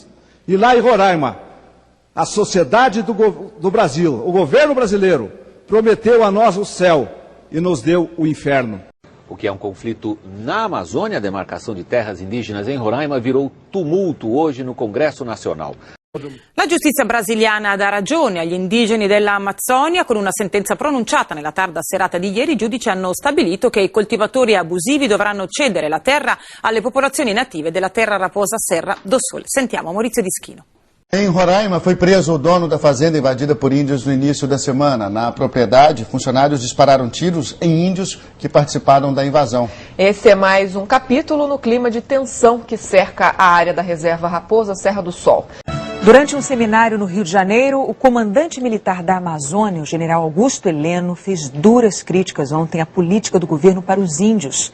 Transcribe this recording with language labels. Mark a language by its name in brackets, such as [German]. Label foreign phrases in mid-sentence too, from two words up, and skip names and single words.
[Portuguese] E lá em Roraima, a sociedade do Brasil, o governo brasileiro, prometeu a nós o céu e nos deu o inferno. O que é um conflito na Amazônia, a demarcação de terras indígenas em Roraima, virou tumulto hoje no Congresso Nacional. [Italian] La giustizia brasiliana dà ragione agli indigeni dell'Amazzonia. Con una sentenza pronunciata nella tarda serata di ieri, i giudici hanno stabilito che i coltivatori abusivi dovranno cedere la terra alle popolazioni native della terra raposa Serra do Sul. Sentiamo Maurizio Dischino. [Portuguese] Em Roraima, foi preso o dono da fazenda invadida por índios no início da semana. Na propriedade, funcionários dispararam tiros em índios que participaram da invasão. Esse é mais um capítulo no clima de tensão que cerca a área da reserva Raposa Serra do Sol. Durante um seminário no Rio de Janeiro, o comandante militar da Amazônia, o general Augusto Heleno, fez duras críticas ontem à política do governo para os índios.